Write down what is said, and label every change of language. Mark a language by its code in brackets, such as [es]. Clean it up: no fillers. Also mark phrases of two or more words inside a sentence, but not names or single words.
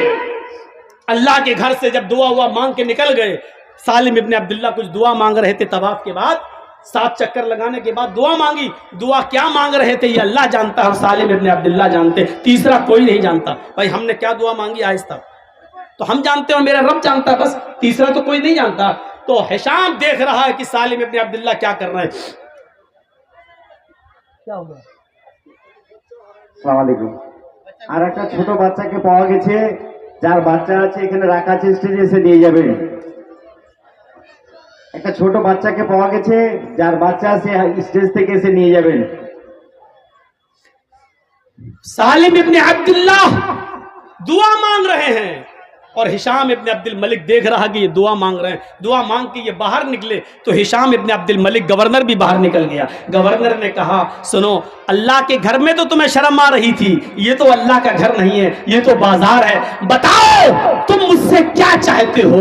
[ur] اللہ کے گھر سے جب دعا مانگ کے نکل گئے، سالم ابن عبداللہ کچھ دعا مانگ رہے تھے طواف کے بعد، 7 چکر لگانے کے بعد دعا مانگی، دعا کیا مانگ رہے تھے یہ اللہ جانتا ہے اور سالم ابن عبداللہ جانتے، تیسرا کوئی نہیں جانتا۔ بھائی ہم نے کیا دعا مانگی آہستہ تو ہم جانتے ہیں اور میرا رب جانتا ہے، بس تیسرا تو کوئی نہیں جانتا۔ تو ہشام دیکھ رہا ہے کہ سالم ابن عبداللہ کیا کر رہے ہیں۔ کیا ہوگا؟ [ar] السلام عليكم. [bn] আর একটা ছোট বাচ্চাকে পাওয়া গেছে, যার বাচ্চা আছে এখানে রাখা আছে, স্টেজে এসে নিয়ে যাবেন। একটা ছোট বাচ্চাকে পাওয়া গেছে, যার বাচ্চা আছে স্টেজ থেকে এসে নিয়ে যাবেন। [ur] سالم ابن عبداللہ دعا مانگ رہے ہیں اور ہشام ابن عبد الملک دیکھ رہا کہ یہ دعا مانگ رہے ہیں، دعا مانگ کے یہ باہر نکلے تو ہشام ابن عبد الملک گورنر بھی باہر نکل گیا۔ گورنر نے کہا سنو، اللہ کے گھر میں تو تمہیں شرم آ رہی تھی، یہ تو اللہ کا گھر نہیں ہے، یہ تو بازار ہے، بتاؤ تم مجھ سے کیا چاہتے ہو؟